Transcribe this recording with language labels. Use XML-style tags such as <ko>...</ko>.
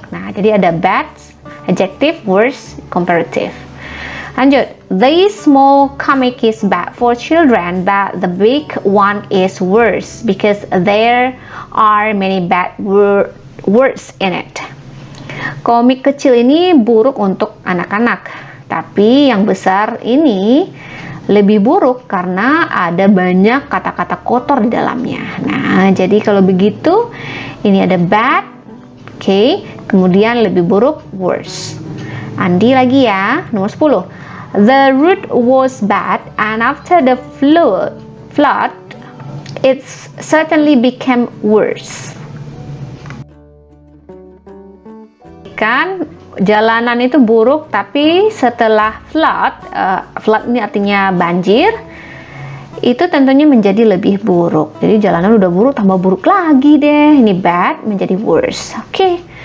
<id>Nah, jadi ada bad, adjective, worse, comparative. Lanjut.</id> <en>The small comic is bad for children, but the big one is worse because there are many bad words in it.</en> <id>Komik kecil ini buruk untuk anak-anak, tapi yang besar ini lebih buruk karena ada banyak kata-kata kotor di dalamnya. Nah, jadi kalau begitu ini ada bad, oke, kemudian lebih buruk worse. Andi lagi ya, nomor 10.</id> <en>The road was bad and after the flood it certainly became worse.</en> <id>Kan jalanan itu buruk, tapi setelah flood ini artinya banjir, itu tentunya menjadi lebih buruk. Jadi jalanan udah buruk, tambah buruk lagi deh. Ini bad menjadi worse. Oke.</id>